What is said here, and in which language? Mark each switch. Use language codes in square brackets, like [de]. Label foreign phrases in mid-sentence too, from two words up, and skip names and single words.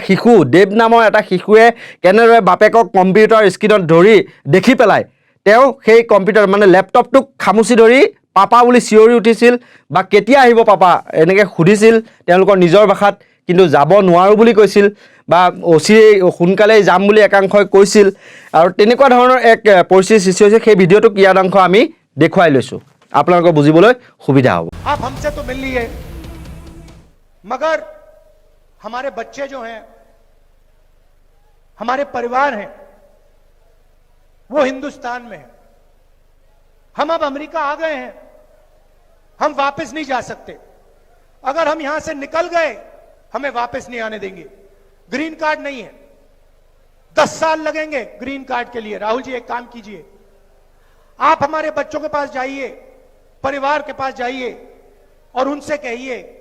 [as] শিশু দেৱ নামৰ এটা শিশুৱে কেনেদৰে বাপেকক কম্পিউটাৰ স্ক্ৰীণত ধৰি দেখি পেলাই তেওঁ সেই কম্পিউটাৰ মানে লেপটপটোক খামুচি ধৰি পাপা বুলি চিঞৰি উঠিছিল বা কেতিয়া আহিব পাপা এনেকৈ সুধিছিল তেওঁলোকৰ নিজৰ ভাষাত কিন্তু যাব নোৱাৰোঁ বুলি কৈছিল বা সোনকালেই যাম বুলি একাংশই কৈছিল আৰু তেনেকুৱা ধৰণৰ এক পৰিস্থিতিৰ সৃষ্টি হৈছে সেই ভিডিঅ'টো ক্ৰিয়াদাংশ আমি দেখুৱাই লৈছোঁ আপোনালোকৰ বুজিবলৈ সুবিধা হ'ব [hi] आप हमसे तो मिल लिए मगर हमारे बच्चे जो हैं हमारे परिवार हैं वो हिंदुस्तान में है हम अब अमेरिका आ गए हैं हम वापस नहीं जा सकते अगर हम यहां से निकल गए हमें वापस नहीं आने देंगे [en] green card [hi] नहीं है 10 साल लगेंगे [en] green card [hi] के लिए राहुल जी एक काम कीजिए आप हमारे बच्चों के पास जाइए परिवार के पास जाइए और उनसे कहिए